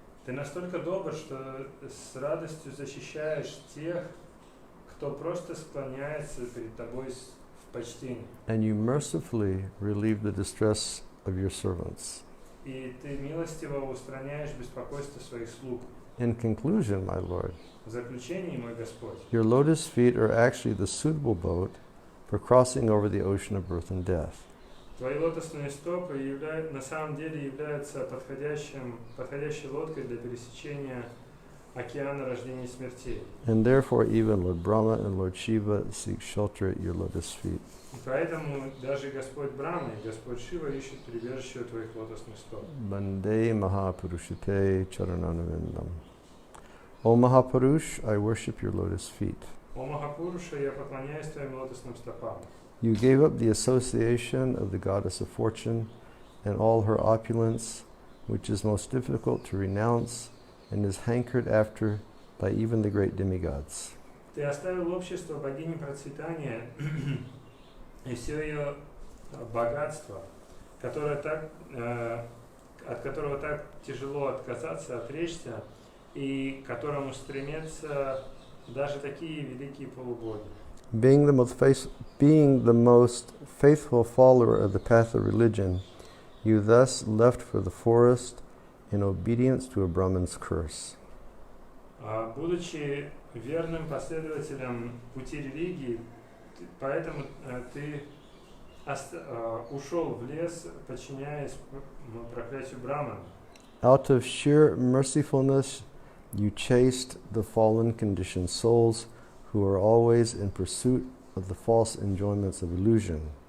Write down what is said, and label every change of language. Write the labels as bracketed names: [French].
[Russian] Ты настолько добр, что с радостью защищаешь тех, кто просто склоняется перед Тобой в почтении. [English] And you mercifully relieve the distress of your servants. [Russian] И Ты милостиво устраняешь беспокойство своих слуг. [English] In conclusion, my Lord, [Russian] В заключении, мой Господь, [English] your lotus feet are actually the suitable boat for crossing over the ocean of birth and death. [Russian] Твои лотосные стопы на самом деле являются подходящей лодкой для пересечения океана рождения и смертей. [English] And therefore even Lord Brahma and Lord Shiva seek shelter at your lotus feet. [Russian] И поэтому даже Господь Брахма и Господь Шива ищут прибежище у твоих лотосных стоп. [Sanskrit] Bande Mahapurushate Charananavindam. [English] O Mahapurush, I worship your lotus feet. [Russian] О Махапуруша, я поклоняюсь твоим лотосным стопам. [English] You gave up the association of the goddess of fortune and all her opulence, which is most difficult to renounce and is hankered after by even the great demigods. [Russian] Ты оставил общество богини процветания и все ее богатство, от которого так тяжело отказаться, отречься, и к которому стремятся даже такие великие полубоги. [English] Being the most faithful follower of the path of religion, you thus left for the forest in obedience to a Brahman's curse. [Russian] Будучи верным последователем пути религии, поэтому ты ушел в лес, подчиняясь проклятию Брамана. [English] Out of sheer mercifulness, you chased the fallen conditioned souls who are always in pursuit of the false enjoyments of illusion.